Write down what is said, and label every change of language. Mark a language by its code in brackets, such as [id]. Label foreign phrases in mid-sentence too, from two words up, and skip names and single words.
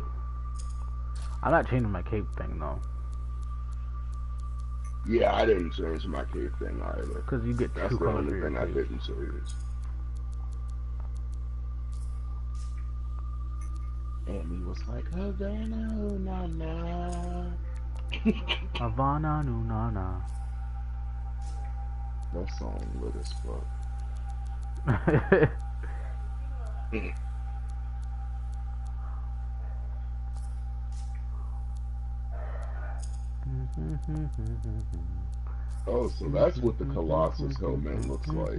[en] I'm not changing my cape thing though. Yeah, I didn't change my cape thing either. Cause you get That's 2 the colors only for your thing I cape. didn't change. And he was like, Havana, na na. Havana, no, na, na. That song lit as fuck. Oh, so that's what the Colossus helmet looks like.